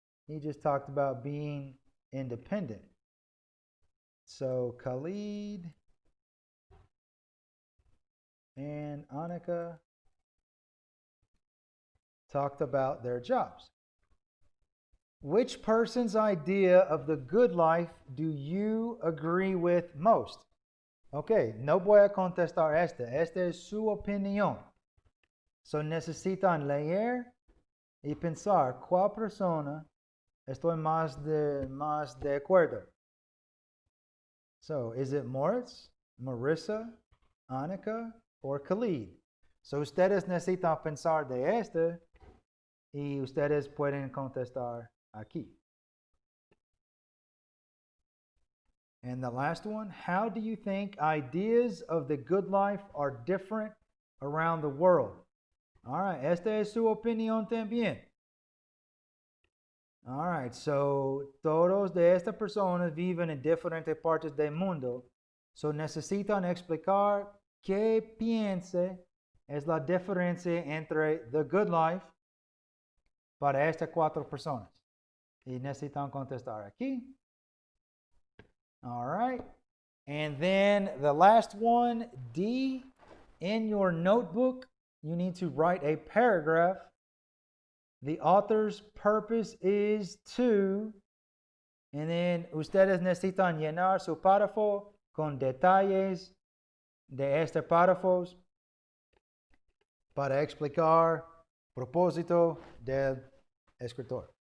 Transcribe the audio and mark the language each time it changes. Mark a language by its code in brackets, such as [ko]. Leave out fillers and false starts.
[en] He just talked about being independent. So Khalid and Annika talked about their jobs. Which person's idea of the good life do you agree with most? [es] Ok, no voy a contestar esta. Esta es su opinión. So necesitan leer y pensar cuál persona estoy más de acuerdo. [en] So is it Moritz, Marissa, Annika, or Khalid? [es] So ustedes necesitan pensar de este y ustedes pueden contestar aquí. [en] And the last one, how do you think ideas of the good life are different around the world? All right, [es] esta es su opinión también. [en] All right, [es] so todos de estas personas viven en diferentes partes del mundo. So necesitan explicar qué piense es la diferencia entre [en] the good life [es] para estas 4 personas. Y necesitan contestar aquí. [en] All right. And then the last one, D, in your notebook, you need to write a paragraph. The author's purpose is to, and then [es] ustedes necesitan llenar su párrafo con detalles de este párrafo para explicar propósito del escritor.